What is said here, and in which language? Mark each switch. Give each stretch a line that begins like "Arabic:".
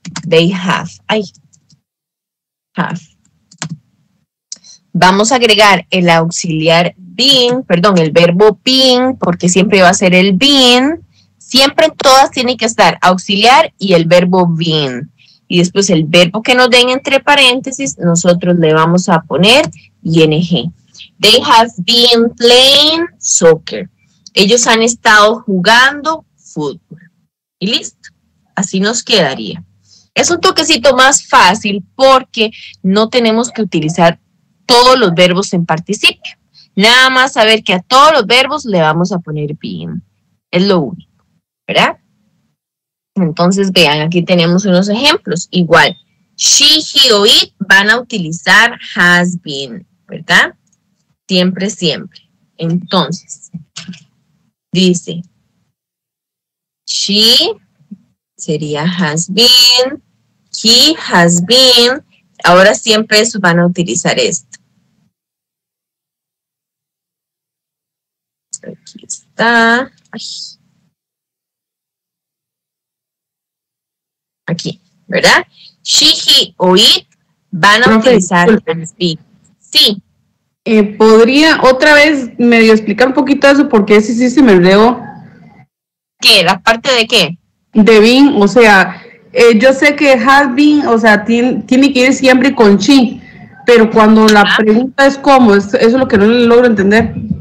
English: They have.
Spanish: Ay. Have. Vamos a agregar el auxiliar been, perdón, el verbo been, porque siempre va a ser el been. Siempre en todas tiene que estar auxiliar y el verbo been. Y después el verbo que nos den entre paréntesis, nosotros le vamos a poner ing.
English: They have been playing soccer.
Spanish: Ellos han estado jugando fútbol. Y listo. Así nos quedaría. Es un toquecito más fácil porque no tenemos que utilizar todos los verbos en participio. Nada más saber que a todos los verbos le vamos a poner been. Es lo único, ¿verdad? Entonces, vean, aquí tenemos unos ejemplos. Igual, she, he o it van a utilizar has been, ¿verdad? Siempre, siempre. Entonces, dice, she sería has been,
English: he has been.
Spanish: Ahora siempre eso van a utilizar esto. Aquí está. Ay. Aquí, ¿verdad? She, he o it van a utilizar has been. Sí. ¿Podría otra vez medio explicar un poquito eso? Porque ese sí se me olvidó. ¿Qué? ¿La parte de qué? De been, o sea, yo sé que has been, o sea, tiene que ir siempre con she, pero cuando la pregunta es cómo, eso es lo que no le logro entender.